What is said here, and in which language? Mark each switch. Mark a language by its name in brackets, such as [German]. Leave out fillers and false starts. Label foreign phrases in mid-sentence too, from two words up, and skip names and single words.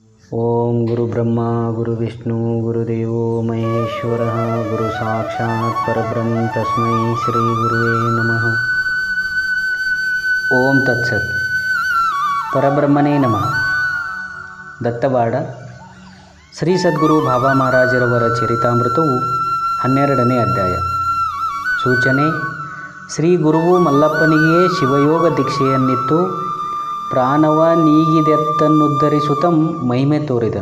[Sanskrit] ಓಂ ಗುರು ಬ್ರಹ್ಮ ಗುರು ವಿಷ್ಣು ಗುರುದೇವೋ ಮಹೇಶ್ವರ ಗುರು ಸಾಕ್ಷಾತ್ ಪರಬ್ರಹ್ಮ ತಸ್ಮೈ ಶ್ರೀ ಗುರುವೇ ನಮಃ. ಓಂ ತತ್ಸತ್. ಪರಬ್ರಹ್ಮನೇ ನಮಃ. [Kannada] ದತ್ತವಾಡ ಶ್ರೀ ಸದ್ಗುರು ಬಾಬಾ ಮಹಾರಾಜರವರ ಚರಿತಾಮೃತವು 12ನೇ ಅಧ್ಯಾಯ. ಸೂಚನೆ: ಶ್ರೀ ಗುರುವು ಮಲ್ಲಪ್ಪನಿಗೆ ಶಿವಯೋಗ ದೀಕ್ಷೆಯನ್ನಿತ್ತು ಪ್ರಾಣವ ನೀಗಿದೆತ್ತನ್ನುದ್ಧರಿಸುತ್ತ ಮಹಿಮೆ ತೋರಿದನು.